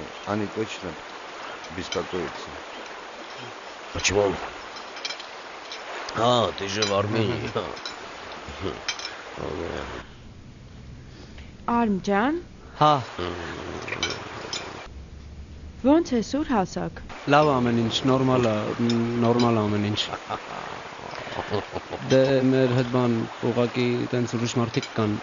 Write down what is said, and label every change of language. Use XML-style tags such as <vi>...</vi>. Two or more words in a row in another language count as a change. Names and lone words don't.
<ru>Они точно беспокоятся. Почему? А, ты же в Армении.</ru> <hy>Արմ ջան, Հա, ո՞նց է սուր հասակ։ լավ ամեն ինչ, նորմալ ամեն ինչ։ Դե մեր հետ բան ուղակի տենց ուրիշ մարդիկ կան։</hy>